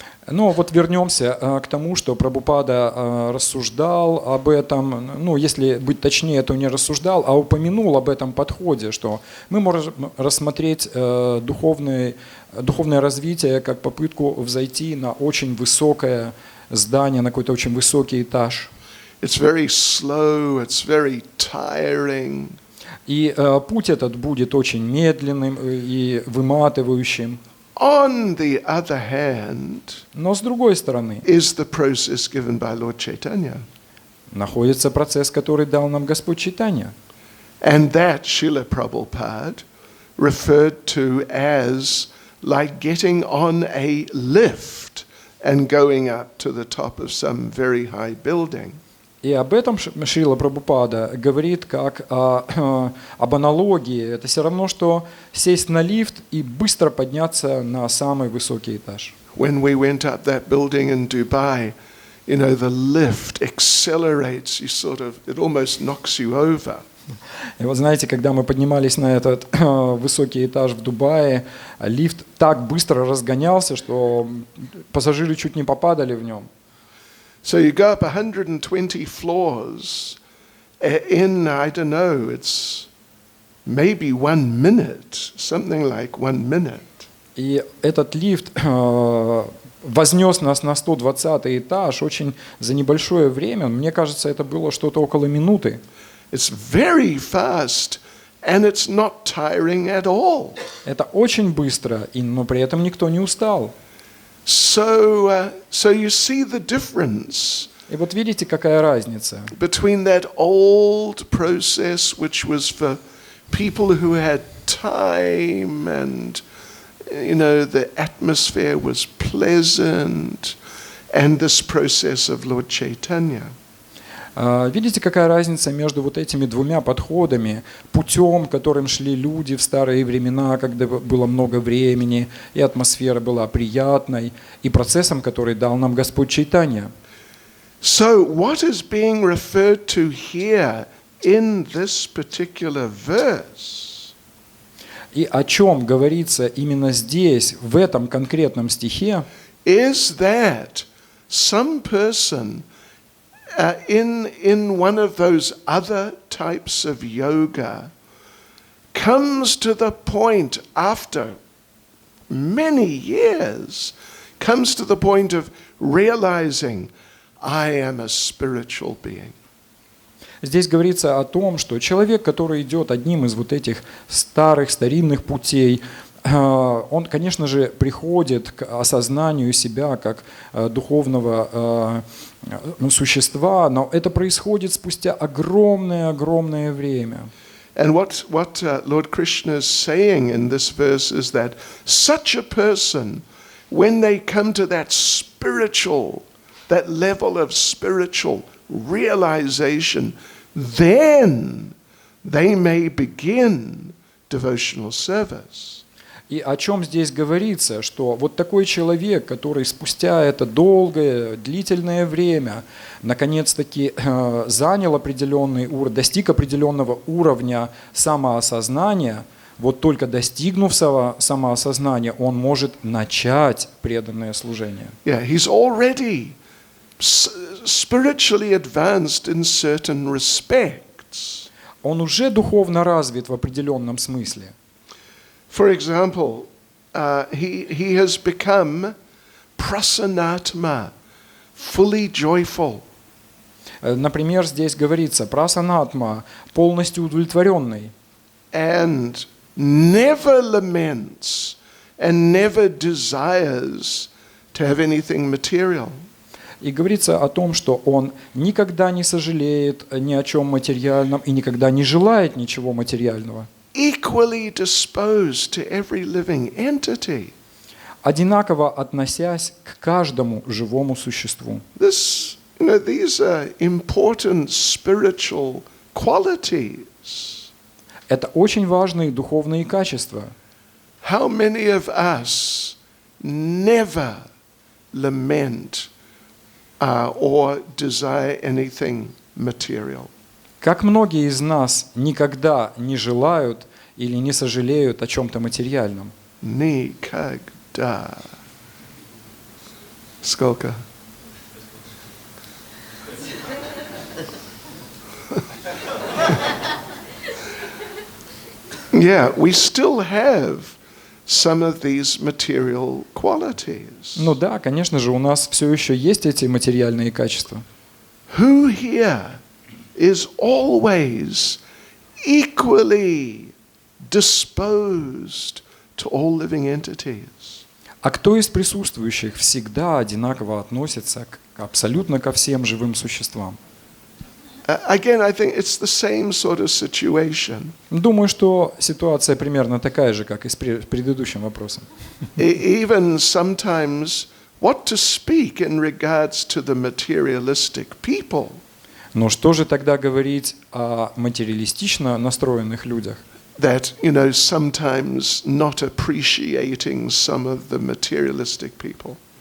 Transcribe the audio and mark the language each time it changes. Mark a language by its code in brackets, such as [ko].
[ru] Но вот вернемся к тому, что Прабхупада рассуждал об этом, ну, если быть точнее, то не рассуждал, а упомянул об этом подходе, что мы можем рассмотреть духовное развитие как попытку взойти на очень высокое здание, на какой-то очень высокий этаж. [en] It's very slow, it's very tiring. [ru] И путь этот будет очень медленным и выматывающим. [en] On the other hand, [ru] Но с другой стороны, [en] is the process given by Lord Chaitanya. [ru] находится процесс, который дал нам Господь Чайтанья. [en] And that Srila Prabhupada referred to as like getting on a lift and going up to the top of some very high building. [ru] И об этом Шрила Прабхупада говорит как об аналогии. Это все равно, что сесть на лифт и быстро подняться на самый высокий этаж. [en] When we went up that building in Dubai, you know, the lift accelerates, you sort of, it almost knocks you over. [ru] И вот знаете, когда мы поднимались на этот высокий этаж в Дубае, лифт так быстро разгонялся, что пассажиры чуть не попадали в нем. [en] So you go up 120 floors in, I don't know, it's maybe 1 minute, something like 1 minute. [ru] И этот лифт вознес нас на 120 этаж очень за небольшое время. Мне кажется, это было что-то около минуты. [en] It's very fast and it's not tiring at all. [ru] Это очень быстро, но при этом никто не устал. [en] So you see the difference [ru] И вот видите, какая разница [en] between that old process, which was for people who had time and, you know, the atmosphere was pleasant, and this process of Lord Chaitanya. [ru] Видите, какая разница между вот этими двумя подходами, путем, которым шли люди в старые времена, когда было много времени, и атмосфера была приятной, и процессом, который дал нам Господь Чайтанья. [en] So what is being referred to here in this particular verse [ru] И о чем говорится именно здесь, в этом конкретном стихе, [en] is that some person in one of those other types of yoga comes to the point after many years, comes to the point of realizing, I am a spiritual being. [ru] Здесь говорится о том, что человек, который идет одним из вот этих старинных путей, он, конечно же, приходит к осознанию себя как духовного существа, но это происходит спустя огромное время. [en] And what Lord Krishna is saying in this verse is that such a person, when they come to that level of spiritual realization, then they may begin devotional service. [ru] И о чем здесь говорится, что вот такой человек, который спустя это долгое, длительное время, наконец-таки занял определенный уровень, достиг определенного уровня самоосознания, вот только достигнув самоосознания, он может начать преданное служение. [en] Yeah, he's already spiritually advanced in certain respects. [ru] Он уже духовно развит в определенном смысле. [en] For example, he has become prasanatma, fully joyful. [ru] Например, здесь говорится прасанатма, полностью удовлетворенный. [en] And never laments and never desires to have anything material. [ru] И говорится о том, что он никогда не сожалеет ни о чем материальном и никогда не желает ничего материального. [en] Equally disposed to every living entity. [ru] Одинаково относясь к каждому живому существу. [en] These are important spiritual qualities. [ru] Это очень важные духовные качества. [en] How many of us never lament or desire anything material? [ru] Как многие из нас никогда не желают или не сожалеют о чем-то материальном? Никогда. Сколько? [en] Yeah, we still have some of these material qualities. [ru] Ну да, конечно же, у нас все еще есть эти материальные качества. [en] Who here is always equally disposed to all living entities? [ru] А кто из присутствующих всегда одинаково относится абсолютно ко всем живым существам? [en] Again, I think it's the same sort of situation. [ru] Думаю, что ситуация примерно такая же, как и с предыдущим вопросом. [en] Even sometimes, what to speak in regards to the materialistic people? [ru] Но что же тогда говорить о материалистично настроенных людях? [en] That, sometimes not appreciating some of the materialistic people.